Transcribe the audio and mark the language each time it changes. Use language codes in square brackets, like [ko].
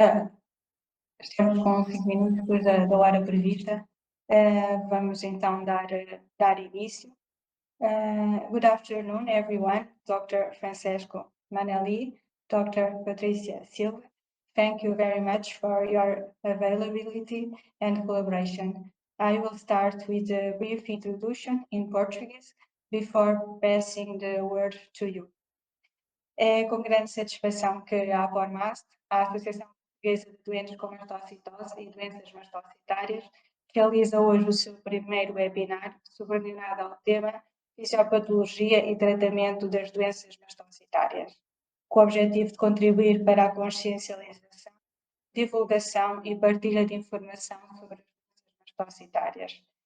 [pt] Ah, Estamos com 5 minutos depois da hora prevista. Vamos então dar início. [en] Good afternoon, everyone. Dr. Francesco Manelli, Dr. Patricia Silva, thank you very much for your availability and collaboration. I will start with a brief introduction in Portuguese before passing the word to you. [pt] É com grande satisfação que a APORMast, a Associação Portuguesa de Doentes com Mastocitose e Doenças Mastocitárias, realiza hoje o seu primeiro webinar subordinado ao tema Fisiopatologia e Tratamento das Doenças Mastocitárias, com o objetivo de contribuir para a consciencialização, divulgação e partilha de informação sobre as doenças mastocitárias.